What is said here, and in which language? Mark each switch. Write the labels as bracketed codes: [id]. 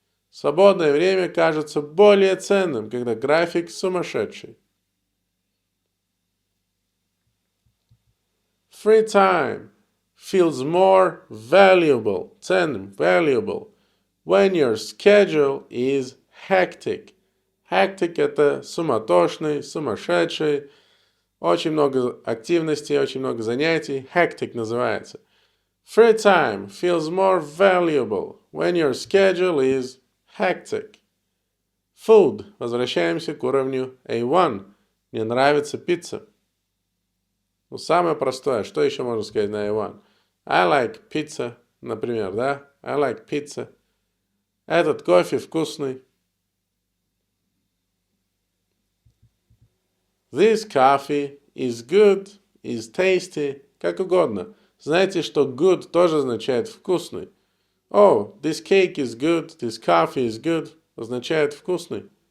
[ru] Свободное время кажется более ценным, когда график сумасшедший. [en] Free time feels more valuable, [ru] ценным, [en] valuable, when your schedule is hectic. [ru] Hectic – это суматошный, сумасшедший, очень много активностей, очень много занятий. [en] Hectic называется. Free time feels more valuable when your schedule is hectic. Food. [ru] Возвращаемся к уровню A1. Мне нравится пицца. Ну, самое простое. Что еще можно сказать на A1? [en] I like pizza, [ru] например, да? [en] I like pizza. [ru] Этот кофе вкусный. [en] This coffee is good, is tasty, [ru] как угодно. Знаете, что good тоже означает вкусный. [en] Oh, this cake is good, this coffee is good, [ru] означает вкусный.